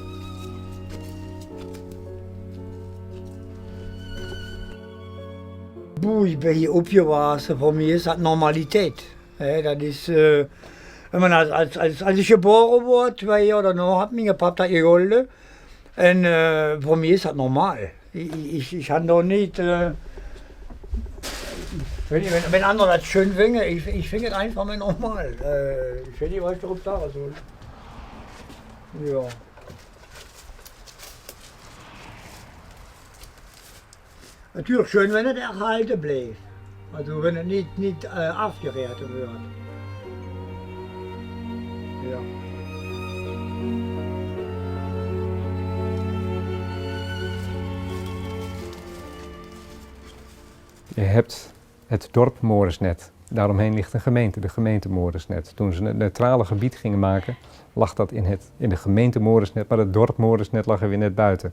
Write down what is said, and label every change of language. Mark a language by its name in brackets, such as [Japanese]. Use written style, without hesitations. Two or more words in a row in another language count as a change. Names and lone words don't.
[Dutch] Ik ben hier opgewassen, voor mij is dat normaliteit. Dat is, als ik geboren word, 2 jaar daarna, had mijn papa dat geholpen. En voor mij is dat normaal. Ik had nog niet. [German] Wenn andere das schön finden, ich finde es einfach mal normal. Ich weiß nicht, was ich darauf sagen soll. Ja. Natürlich schön, wenn es erhalten bleibt. Also wenn es nicht aufgewertet wird. Ja. [Dutch] Je hebt het dorp Moresnet. Daaromheen ligt een gemeente, de gemeente Moresnet. Toen ze het neutrale gebied gingen maken, lag dat in de gemeente Moresnet, maar het dorp Moresnet lag er weer net buiten.